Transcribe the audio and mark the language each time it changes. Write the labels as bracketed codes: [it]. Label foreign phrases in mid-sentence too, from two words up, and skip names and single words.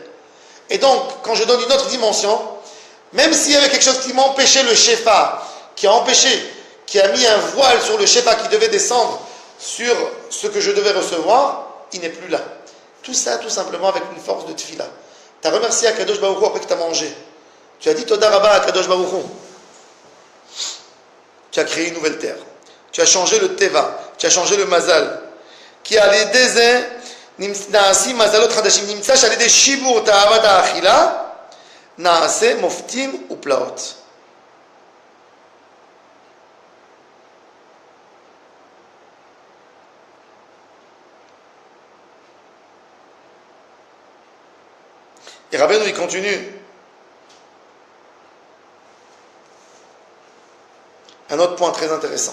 [fr] Et donc, quand je donne une autre dimension, même s'il y avait quelque chose qui m'empêchait le Shefa, qui a mis un voile sur le Shefa qui devait descendre sur ce que je devais recevoir, il n'est plus là. Tout ça, tout simplement, avec une force de tefila. Tu as remercié à Kadosh Baruch Hu après que tu as mangé. Tu as dit [he] תודה רבה [fr] à Kadosh Baruch Hu. Tu as créé une nouvelle terre. Tu as changé le teva, tu as changé le mazal. Qui a les déserts, [he] נעשה מזלות חדשים נמצא על ידי שבירת תאוות האכילה, נעשה מופתים ופלאות. [fr] Et Rabbeinu, il continue. Un autre point très intéressant.